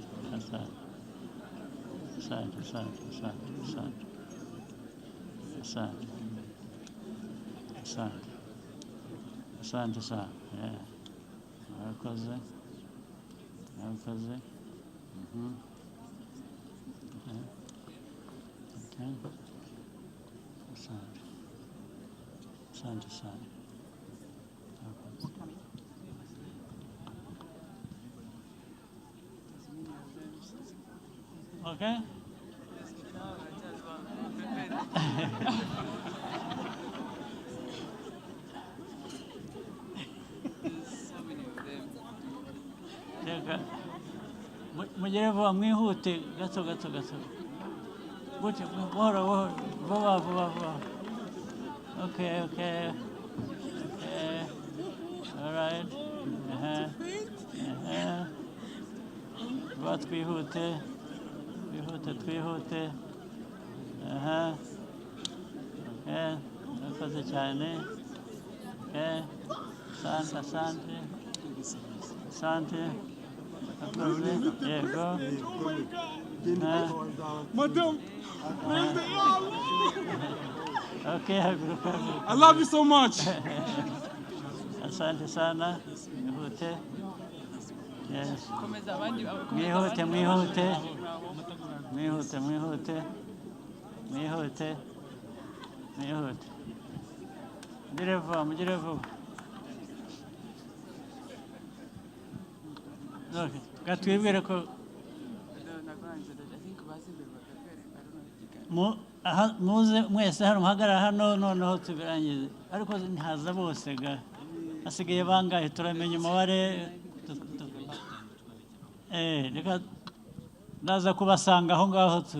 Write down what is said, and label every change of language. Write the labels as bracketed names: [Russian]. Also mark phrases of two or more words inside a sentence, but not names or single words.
[Swahili] asante sana murakoze asante sana [Kinyarwanda] okay mugere vuba mwihute gato gutya buhoro vuba okay [English] all right [Kinyarwanda] vuba twihute murakoze cyane asante yego Madam, okay [English] I love you so much. [Swahili] asante sana [Kinyarwanda] mwihute yes mwihute mugire vuba gatwibwire ko muze mwese hano muhagarara hano noneho tubirangize ariko ntihaza bose hasigaye bangahe turamenya umubare reka ndaza kubasanga aho ngaho